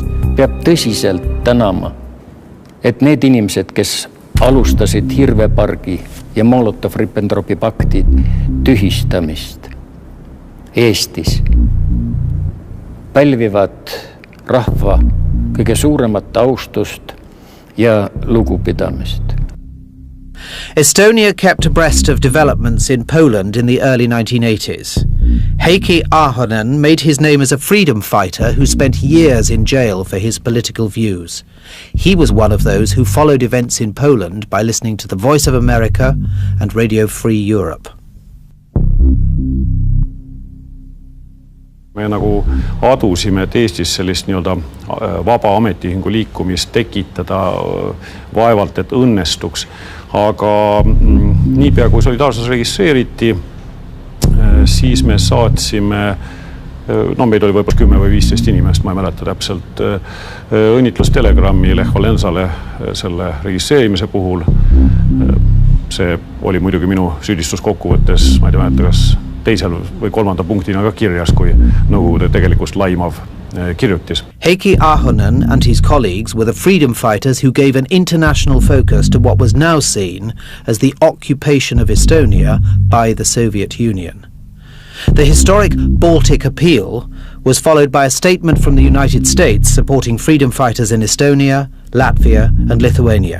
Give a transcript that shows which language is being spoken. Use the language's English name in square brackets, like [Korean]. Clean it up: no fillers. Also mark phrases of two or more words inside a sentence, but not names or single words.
[Estonian] Peab tõsiselt tänama, et need inimesed, kes alustasid Hirvepargi ja Molotov-Ribbentropi pakti tühistamist Eestis, pälvivad rahva kõige suuremat austust ja lugupidamist. [English] Estonia kept abreast of developments in Poland in the early 1980s. Heikki Ahonen made his name as a freedom fighter who spent years in jail for his political views. He was one of those who followed events in Poland by listening to the Voice of America and Radio Free Europe. [Estonian] Me nagu adusime, et Eestis sellist nii-öelda vaba ametiühingu liikumist tekitada vaevalt, et õnnestuks. Aga niipea kui solidaarsus registreeriti, siis me saatsime, meid oli võib-olla 10 või 15 inimest, ma ei mäleta täpselt, õnnitlustelegrammi Lech Walesale selle registreerimise puhul. See oli muidugi minu süüdistus kokkuvõttes, ma ei mäleta, kas teisel või kolmanda punktina ka kirjas, kui Nõukogude tegelikult laimav kirjutis. [English] Heikki Ahonen and his colleagues were the freedom fighters who gave an international focus to what was now seen as the occupation of Estonia by the Soviet Union. The historic Baltic Appeal was followed by a statement from the United States supporting freedom fighters in Estonia, Latvia and Lithuania.